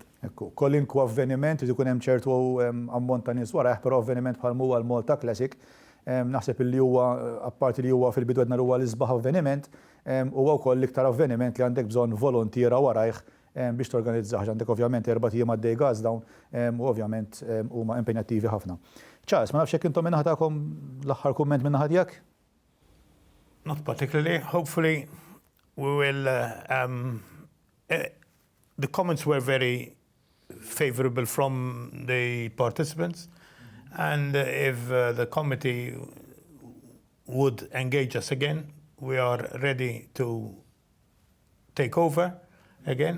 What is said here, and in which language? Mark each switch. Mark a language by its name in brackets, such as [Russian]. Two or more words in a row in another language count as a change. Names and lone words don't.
[Maltese] Ekku, kollinku avveniment irid ikun hemm ċertu ammont ta' nies warah, però avveniment bħal huwa l-Malta Classic, naħseb li huwa apparti li huwa fil-bidu għedna huwa l-isbaħ avveniment, huwa wkoll l-iktar avveniment li għandek bżonn volontiera warajh biex torganizzaħ, għandek ovvjament 4 ijiem għaddej gas dawn u ovvjament huma impenjattivi ħafna. Charles, ma nafx jekk intom minnaħa tagħkom l-aħħar kumment minnaħa tiegħek? [English] Not particularly. Hopefully we will the comments were very favorable from the participants, and if the committee would engage us again, we are ready to take over again.